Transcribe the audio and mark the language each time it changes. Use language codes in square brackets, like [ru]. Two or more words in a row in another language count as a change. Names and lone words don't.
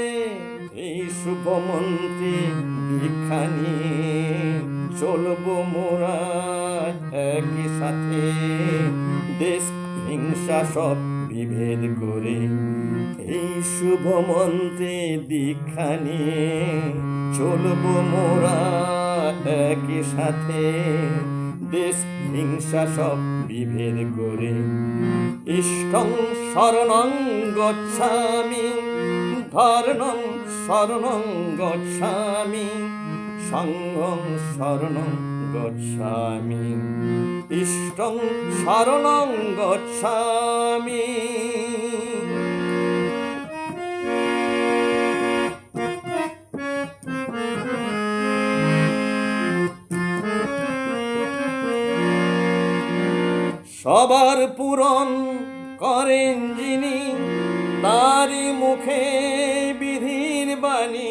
[bn] এই শুভ মন্ত্রে দীক্ষা নিয়ে চলবো মোরা একই সাথে, দেশ হিংসা সব বিভেদ করে। এই শুভ মন্ত্রে দীক্ষা নিয়ে চলবো মোরা একই সাথে, দেশ হিংসা সব বিভেদ করে। [pi] ইষ্টং শরণং গচ্ছামি ধর্মং শরণং গচ্ছামি সংঘং শরণং গচ্ছামি ইষ্টং শরণং গচ্ছামি। [bn] সবার পূরণ করেন যিনি তারি মুখে বিধির বাণী।